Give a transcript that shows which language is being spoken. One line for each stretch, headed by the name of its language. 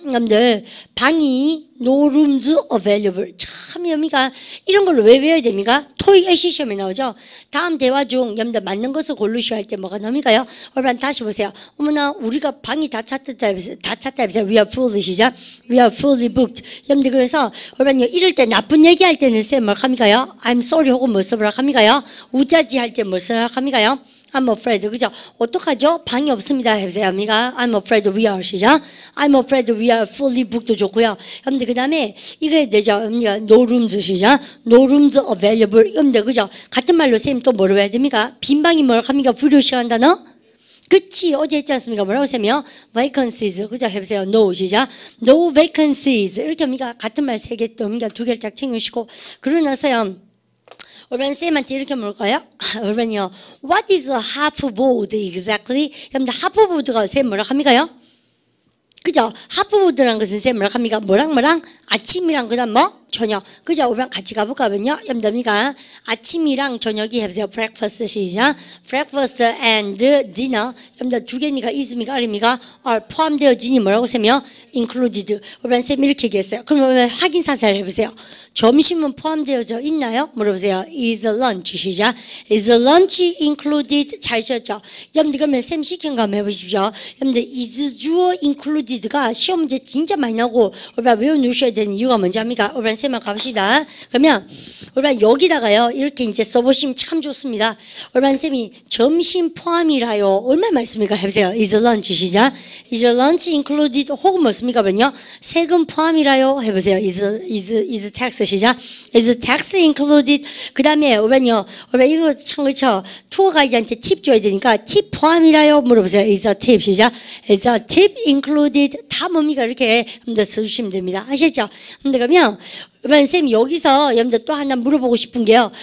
Korean: 여러분들 방이
English: no rooms available.
Korean: 참 여미가 이런 걸로 왜 외워야 됩니까? 토익 애시 시험에 나오죠. 다음 대화 중 여러분들 맞는 것을 고르셔야 할 때 뭐가 나옵니까요? 여러분 다시 보세요. 어머나 우리가 방이 다 찼다 해보세요.
English: We are fully, 시작. We are fully booked.
Korean: 여러분들 그래서 여러분요 이럴 때 나쁜 얘기할 때는 쌤 뭘 합니까요?
English: I'm sorry
Korean: 혹은 뭐 써보라 합니까요? 우자지 할 때 뭐 써라 합니까요?
English: I'm afraid.
Korean: 그죠? 어떡하죠? 방이 없습니다. 해보세요. 어미가
English: I'm afraid we are, 시작. I'm afraid we are fully booked 좋고요.
Korean: 여러분들 그 다음에 이거 해야 되죠. 어미가 no rooms, 시작.
English: No rooms available. 여러분들 그죠?
Korean: 같은 말로 쌤 또 뭐로 해야 됩니까? 빈 방이 뭐라고 합니까? 불효시한 단어? 그치 어제 했지 않습니까? 뭐라고 쌤이요? vacancies. 그죠? 해보세요. no, 시작.
English: no vacancies.
Korean: 이렇게 어미가 같은 말 3개 또 어미가 2개를 딱 챙겨주시고 그러고 나서요. 여러분 쌤한테 이렇게 물을까요? 여러분요,
English: what is a half board exactly?
Korean: 여러분들 half board가 쌤 뭐라 합니까요? 그죠? half board라는 것은 쌤 뭐라 합니까? 뭐랑 아침이랑 그다음 뭐? 저녁. 그죠? 우리랑 같이 가볼까면요. 여러분들이가 아침이랑 저녁이 해보세요.
English: breakfast, 시작. breakfast and dinner.
Korean: 여러분들 2개니까 있습니까? 아닙니까? are 포함되어지니 뭐라고 쌤이요?
English: included.
Korean: 우리랑 쌤 이렇게 얘기했어요. 그러면 확인 사살 해보세요. 점심은 포함되어져 있나요? 물어보세요.
English: Is lunch, 시작. Is lunch included?
Korean: 잘 쉬었죠? 여러분들 그러면 쌤 시킨 거 한번 해보십시오. 여러분들 is 주어 included가 시험 문제 진짜 많이 나오고 우리가 외워놓으셔야 되는 이유가 뭔지 압니까? 우리랑 쌤만 갑시다. 그러면 우리 여기다가요 이렇게 이제 써보시면 참 좋습니다. 우리 쌤이 점심 포함이라요. 얼마 말씀입니까? 해보세요.
English: Is lunch
Korean: 시작.
English: Is lunch included
Korean: 혹은 뭐습니까? 그러면요 세금 포함이라요.
English: 해보세요. Is tax 시작. Is tax included.
Korean: 그 다음에 우리요 우리 이거 참 그렇죠. 투어 가이드한테 팁 줘야 되니까 팁 포함이라요.
English: 물어보세요. Is a tip 시작. Is a tip included. 다 뭡니까?
Korean: 이렇게 써주시면 됩니다. 아시죠? 근데 그러면 여러분 쌤 여기서 여러분들 또 하나 물어보고 싶은 게요.